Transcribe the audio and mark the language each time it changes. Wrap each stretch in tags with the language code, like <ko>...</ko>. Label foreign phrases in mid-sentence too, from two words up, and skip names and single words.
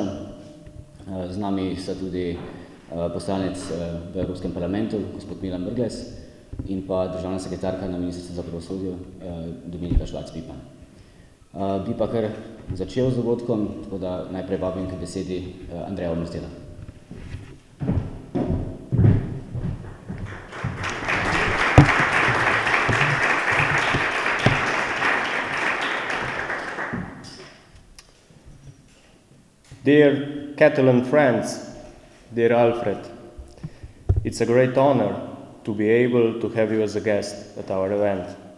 <sl>Z nami sta tudi poslanec v Evropskem parlamentu, gospod Milan Brglez, in pa državna sekretarka na Ministrstvu za pravosodje, Dominika Švarc-Pipan. Bi pa kar začel z dogodkom, tako da najprej vabim k besedi Andreja Omrstela.</sl> <en>Dear Catalan friends, dear Alfred, it's a great honor to be able to have you as a guest at our event.</en>